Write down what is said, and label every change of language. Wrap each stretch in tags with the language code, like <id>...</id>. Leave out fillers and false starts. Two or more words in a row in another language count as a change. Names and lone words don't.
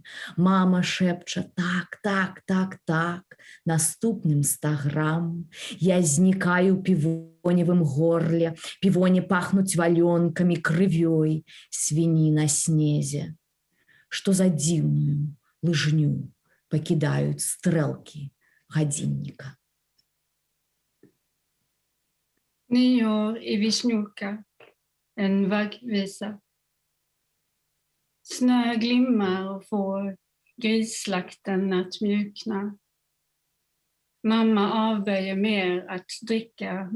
<be>Мама шэпча так, так, так, так, наступным 100 грамм. Я знікаю ў півоневым горле, півоні пахнуць валёнкамі, крывёй, свіні на снезе. Што за дзіўную лыжню пакідаюць стрэлкі гадзінніка.</be> <sv>Nyår i Vishnyovka, en vaggvisa. Snö glimmar och får grisslakten att mjukna. Mamma avböjer mer att dricka.</sv>